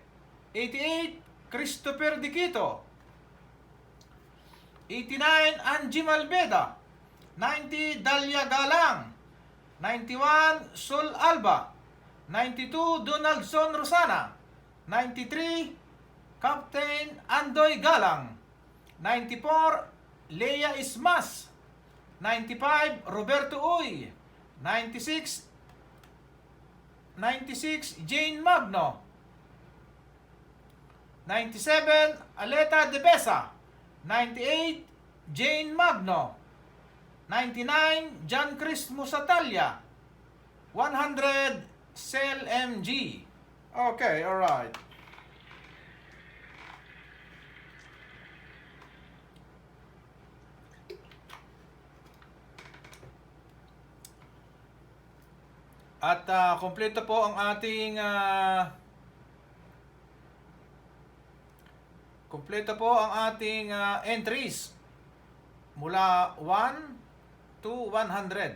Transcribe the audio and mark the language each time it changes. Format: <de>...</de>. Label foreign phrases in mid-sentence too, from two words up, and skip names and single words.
<en>88, Christopher De Quito. 89, Angie Malveda. 90, Dalia Galang. 91, Sol Alba. 92, Donaldson Rosana. 93, Captain Andoy Galang. 94, Leia Ismas. 95, Roberto Uy. 96, Jane Magno. 97, Aleta De Besa. 98, Jane Magno. 99, John Chris Musatalia. 100, Cell MG. Okay, alright.</en> <tl>At kompleto po ang ating entries mula 1 to 100.</tl>